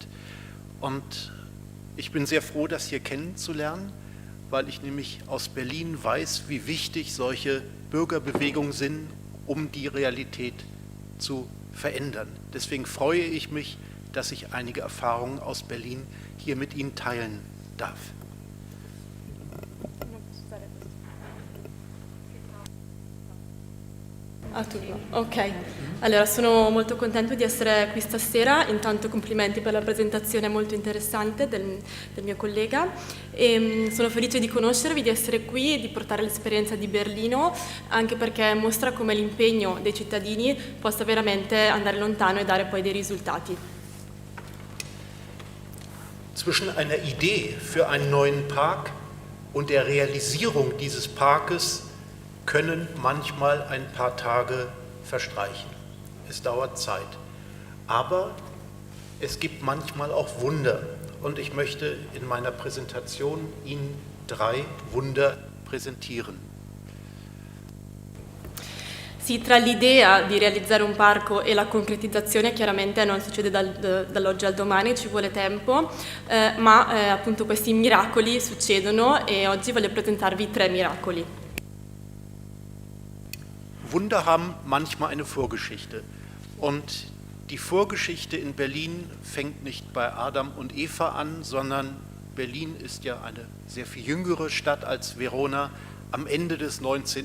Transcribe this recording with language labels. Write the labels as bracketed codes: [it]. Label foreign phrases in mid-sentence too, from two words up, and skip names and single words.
[de] Und ich bin sehr froh, das hier kennenzulernen, weil ich nämlich aus Berlin weiß, wie wichtig solche Bürgerbewegungen sind, um die Realität zu verändern. Deswegen freue ich mich, dass ich einige Erfahrungen aus Berlin hier mit Ihnen teilen darf. [it] A turno. Ok, allora sono molto contento di essere qui stasera. Intanto complimenti per la presentazione molto interessante del mio collega e sono felice di conoscervi, di essere qui e di portare l'esperienza di Berlino, anche perché mostra come l'impegno dei cittadini possa veramente andare lontano e dare poi dei risultati. [de] Zwischen einer Idee für einen neuen Park und der Realisierung dieses Parkes können manchmal ein paar Tage verstreichen. Es dauert Zeit. Aber es gibt manchmal auch Wunder. Und ich möchte in meiner Präsentation Ihnen 3 Wunder präsentieren. [it] Sì, tra l'idea di realizzare un parco e la concretizzazione chiaramente non succede dall'oggi al domani, ci vuole tempo, ma appunto questi miracoli succedono e oggi voglio presentarvi 3 miracoli. [de] Wunder haben manchmal eine Vorgeschichte und die Vorgeschichte in Berlin fängt nicht bei Adam und Eva an, sondern Berlin ist ja eine sehr viel jüngere Stadt als Verona am Ende des 19.